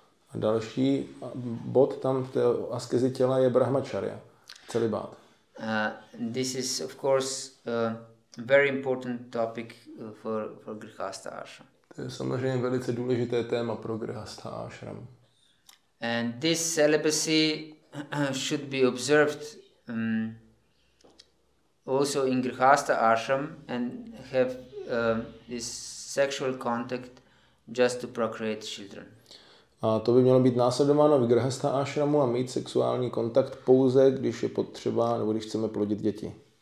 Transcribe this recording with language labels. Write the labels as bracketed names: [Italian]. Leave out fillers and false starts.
[Czech] A další bod tam v té askezi těla je brahmacharya, celibát. [English] This is of course a very important topic for grihastha ashram. [Czech] To je samozřejmě velice důležité téma pro grihastha ášramu. [English] And this celibacy should be observed also in grihastha ashram and have this sexual contact just to procreate children. [Czech] A to by mělo být následováno v grihastha ášramu a mít sexuální kontakt pouze, když je potřeba nebo když chceme plodit děti.